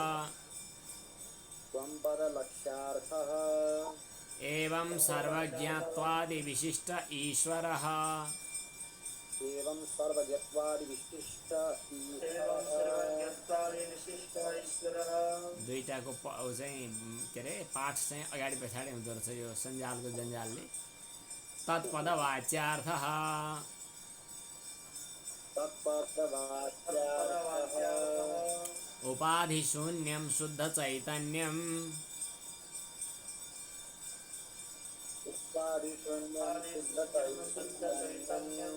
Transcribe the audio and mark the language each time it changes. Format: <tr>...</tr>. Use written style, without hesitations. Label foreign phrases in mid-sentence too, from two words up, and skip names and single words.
<sa>त्वं पदलक्ष्यार्थः एवं सर्वज्ञत्वादिविशिष्ट ईश्वरः। एवं सर्वज्ञत्वादिविशिष्ट ईश्वरः।</sa> <ne>दुईटाको चाहिँ के अरे पाठ चाहिँ अगाडि पछाडि हुँदो रहेछ यो सञ्जालको जन्जालले।</ne> <sa>तत्पदवाच्यार्थः तत्पदवाच्यार्थः उपाधिशून्यं शुद्ध चैतन्यं उपाधिशून्यं शुद्धचैतन्यं</sa>